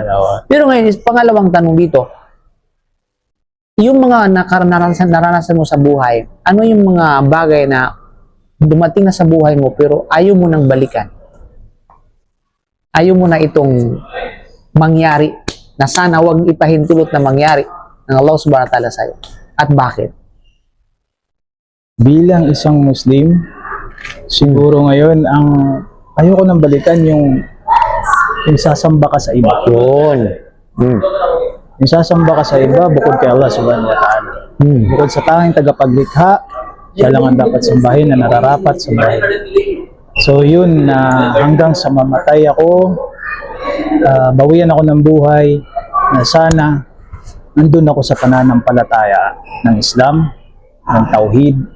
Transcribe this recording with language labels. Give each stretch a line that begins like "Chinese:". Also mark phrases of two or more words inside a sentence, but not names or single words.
Filipino: Pero ngayon, pangalawang tanong dito, yung mga naranasan mo sa buhay, ano yung mga bagay na dumating na sa buhay mo pero ayaw mo nang balikan? Ayaw mo na itong mangyari na sana wag ipahintulot na mangyari ng Allah
Arabic: سبحانه وتعالى
Filipino: sa'yo. At bakit? Bilang isang Muslim, siguro ngayon ayoko nang balikan yung sasamba ka sa iba. Yun. Yung sasamba ka sa iba bukod kay Allah
Arabic: سبحانه وتعالى.
Filipino: Bukod sa tanging tagapaglikha, siya lang ang dapat sambahin na nararapat sambahin. So yun na hanggang sa mamatay ako, bawian ako ng buhay na sana nandun ako sa pananampalataya ng Islam, ng Tauhid.